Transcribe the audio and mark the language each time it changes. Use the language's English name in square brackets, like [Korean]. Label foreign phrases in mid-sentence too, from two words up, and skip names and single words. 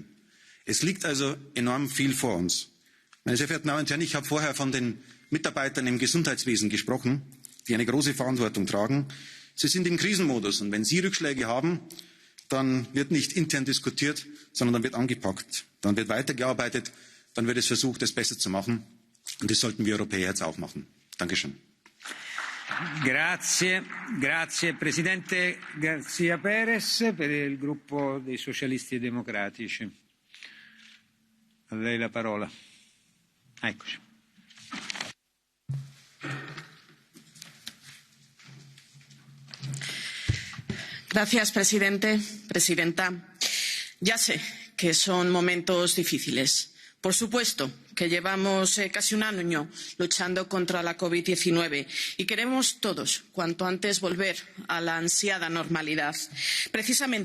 [German] Es liegt also enorm viel vor uns. Meine sehr verehrten Damen und Herren, ich habe vorher von den Mitarbeitern im Gesundheitswesen gesprochen, die eine große Verantwortung tragen. Sie sind im Krisenmodus und wenn Sie Rückschläge haben, dann wird nicht intern diskutiert, sondern dann wird angepackt, dann wird weitergearbeitet, dann wird es versucht, es besser zu machen. Und das sollten wir Europäer jetzt auch machen. Dankeschön. [Italian] Grazie, grazie Presidente García Pérez per il gruppo dei Socialisti e Democratici. A lei la parola. Eccoci. [Spanish] Gracias, presidente, presidenta. Ya sé que son momentos difíciles. Por supuesto que llevamos casi un año luchando contra la COVID-19 y queremos todos cuanto antes volver a la ansiada normalidad.